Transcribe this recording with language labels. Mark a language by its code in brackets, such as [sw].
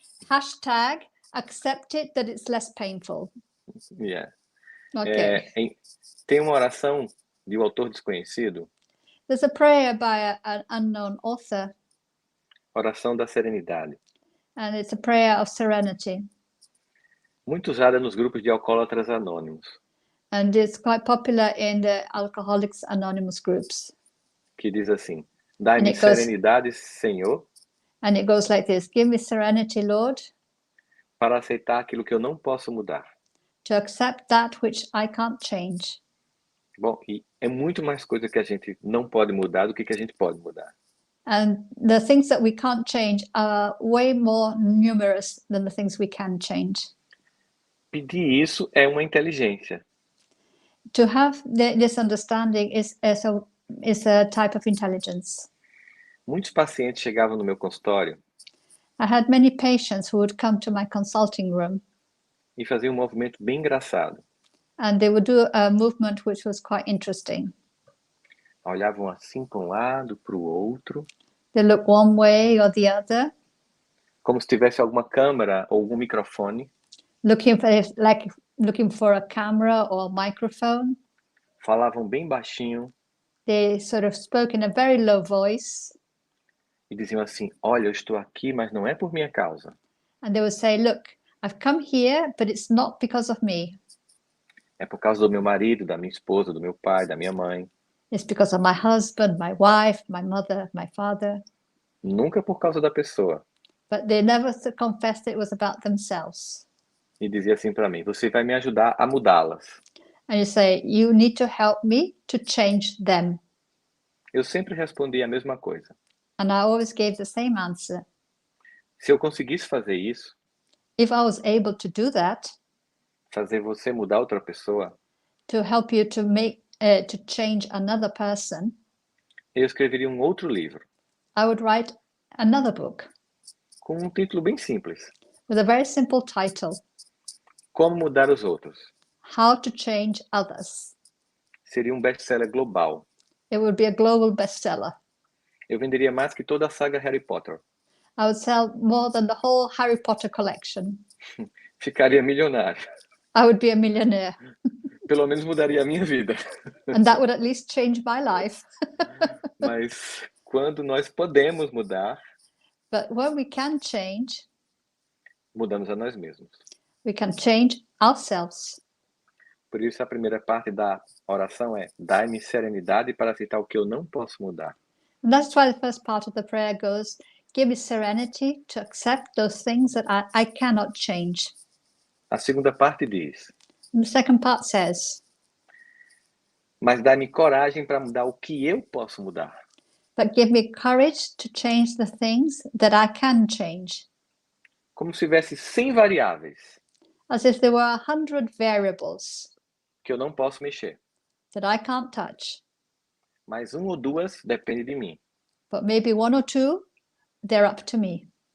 [en] Hashtag accept it that it's less painful. Yeah. Okay. [pt] Tem uma oração de um autor desconhecido, [en] There's a prayer by an unknown author, [pt] oração da serenidade, [en] and it's a prayer of serenity. [pt] muito usada nos grupos de alcoólatras anônimos, [en] And it's quite popular in the Alcoholics Anonymous groups. [pt] que diz assim: dai-me [en] And it goes- [pt] serenidade, Senhor, [en] And it goes like this: give me serenity, Lord, [pt] para aceitar aquilo que eu não posso mudar. [en] to accept that which I can't change. [pt] Bom, e é muito mais coisa que a gente não pode mudar do que a gente pode mudar. [en] And the things that we can't change are way more numerous than the things we can change. [pt] Pedir isso é uma inteligência. [en] To have this understanding is a type of intelligence. [pt] Muitos pacientes chegavam no meu consultório [en] I had many patients who would come to my consulting room, [pt] e faziam um movimento bem engraçado. [en] and they would do a movement which was quite interesting. [pt] Olhavam assim para um lado, para o outro, [en] They look one way or the other, [pt] como se tivesse alguma câmera ou algum microfone, [en] looking for a camera or a microphone. [pt] Falavam bem baixinho [en] They sort of spoke in a very low voice, [pt] e diziam assim: olha, eu estou aqui, mas não é por minha causa. [en] and they would say, "Look, I've come here, but it's not because of me. [pt] É por causa do meu marido, da minha esposa, do meu pai, da minha mãe. [en] It's because of my husband, my wife, my mother, my father." [pt] Nunca por causa da pessoa. [en] But they never confessed it was about themselves. [pt] E dizia assim para mim: você vai me ajudar a mudá-las. [en] And you say, "You need to help me to change them." [pt] Eu sempre respondia a mesma coisa. [en] And I always gave the same answer. [pt] Se eu conseguisse fazer isso, [en] If I was able to do that, [pt] fazer você mudar outra pessoa, [en] to help you to change another person, [pt] eu escreveria um outro livro, [en] I would write another book [pt] com um título bem simples: [en] with a very simple title: [pt] Como Mudar os Outros. [en] How to Change Others. [pt] Seria um best-seller global. [en] It would be a global bestseller. [pt] Eu venderia mais que toda a saga Harry Potter. [en] I would sell more than the whole Harry Potter collection. [pt] Ficaria milionário. [en] I would be a millionaire. [pt] Pelo menos mudaria a minha vida. [en] And that would at least change my life. [pt] Mas quando nós podemos mudar, [en] But when we can change, [pt] mudamos a nós mesmos. [en] we can change ourselves. [pt] Por isso a primeira parte da oração é: dai-me serenidade para aceitar o que eu não posso mudar. [en] And that's why the first part of the prayer goes, give me serenity to accept those things that I cannot change. [pt] A segunda parte diz: [en] And the second part says, [pt] mas dai-me coragem para mudar o que eu posso mudar. [en] but give me courage to change the things that I can change. [pt] Como se tivesse 100 variáveis [en] As if there were 100 variables [pt] que eu não posso mexer. [en] that I can't touch. [pt] Mas uma ou duas depende de mim. [en] But maybe one or two, they're up to me.